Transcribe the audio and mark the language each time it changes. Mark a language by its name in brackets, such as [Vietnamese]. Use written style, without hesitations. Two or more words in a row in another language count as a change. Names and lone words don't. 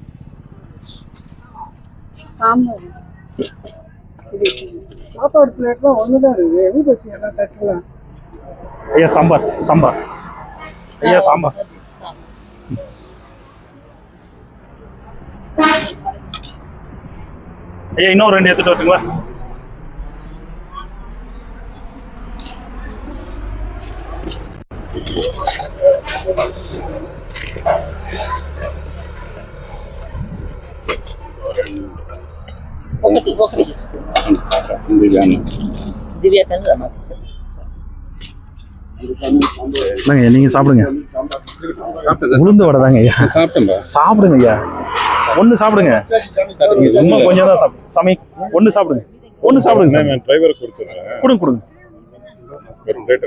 [Tamil] சாப்பாடு பிளேட்லாம் ஒண்ணுதான் இருக்கு. எது பற்றி எல்லாம் தட்டலாம். ஐயா சாம்பார் சாம்பார். ஐயா சாம்பார். ஐயா இன்னும் 2 எடுத்துட்டு வரட்டுங்களா? [Telugu] ఒకటి దివ్య కన్నా [Tamil] நீங்க சாப்பிடுங்க. உளுந்து வடை தாங்க ஐயா. சாப்பிடுங்க ஐயா, ஒன்று சாப்பிடுங்க. சும்மா கொஞ்சம் தான் சாப்பிடுங்க. சாமி ஒன்று சாப்பிடுங்க, ஒன்று சாப்பிடுங்க. சாமி டிரைவர் கொடுத்துறேன். கொடுங்க கொடுங்க. ரேட்